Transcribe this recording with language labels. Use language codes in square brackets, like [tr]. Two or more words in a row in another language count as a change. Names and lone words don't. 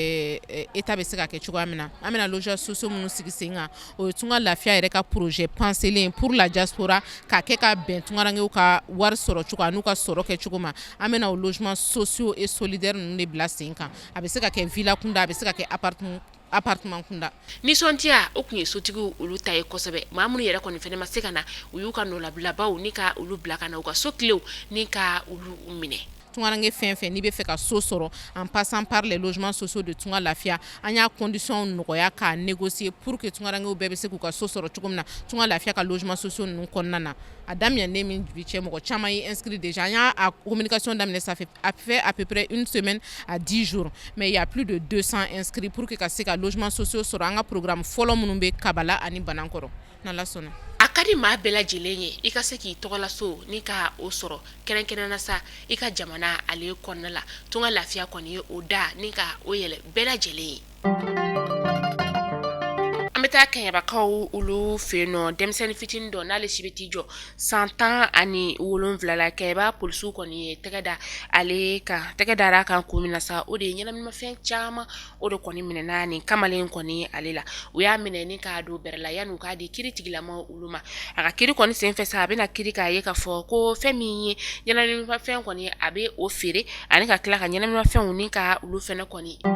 [bm] état bɛ se k'a kɛ cogoya min na an bɛna [fr] logement sociaux [bm] minnu sigi sen kan o ye tunga lafia yɛrɛ ka projet penselen [fr] pour la diaspora [bm] k'a kɛ ka bɛn tungarankew ka wari sɔrɔ cogo n'u ka sɔrɔ kɛ cogo ma an bɛna o [fr] logement sociaux et solidaire [bm] ninnu de bila sen kan a bɛ se ka kɛ villa kunda a bɛ se ka kɛ appartement kunda ni sontia o kun ye sotigiw olu ta ye kosɛbɛ maa minnu yɛrɛ kɔni fɛnɛ ma se ka na u y'u ka nɔlabilabaw ni ka olu bila ka na u ka so kilew ni ka olu minɛ tungaranke fɛn fɛn n'i bɛ fɛ ka so sɔrɔ [fr] en passant par les logements sociaux de [bm] tunga lafiya an y'a condition nɔgɔya k'a négocier [fr] pour que [bm] tungarankew bɛɛ bɛ se k'u ka so sɔrɔ cogo min na tunga lafiya ka [fr] logement sociaux [bm] ninnu kɔnɔna na a daminɛnen min bi cɛ mɔgɔ caman ye [fr] inscrit déjà [bm] an y'a communication daminɛ [fr] ça fait à peu près une semaine à 10 jours mais il y a plus de 200 inscrits pour que [bm] ka se ka [fr] logement sociaux [bm] sɔrɔ an ka programme fɔlɔ minnu bɛ Kabala ani Banankɔrɔ n'Ala sɔnna a ka di maa bɛɛ lajɛlen ye i ka se k'i tɔgɔla so ni ka o sɔrɔ kɛrɛnkɛrɛnna sa i ka jamana ale kɔnɔna la tunga lafiya kɔni ye o da ni ka o yɛlɛ bɛɛ lajɛlen ye an bɛ taa kɛɲɛbakaw olu fɛ yen nɔ denmisɛnnin fitinin dɔ n'ale si bɛ t'i jɔ 100 ani 7 la kɛɲɛba polisiw kɔni ye tɛgɛ dara kan kun min na sa o de ye ɲɛnaminimafɛn caman o de kɔni minɛna nin kamalen kɔni ale la u y'a minɛ ni k'a don bɛrɛ la yan'u k'a di kiiri tigilama olu ma a ka kiiri kɔni senfɛ sa a bɛna kiiri k'a ye k'a fɔ ko fɛn min ye ɲɛnaminimafɛn kɔni a bɛ o feere ani ka tila ka ɲɛnaminimafɛnw ni ka olu fɛnɛ kɔni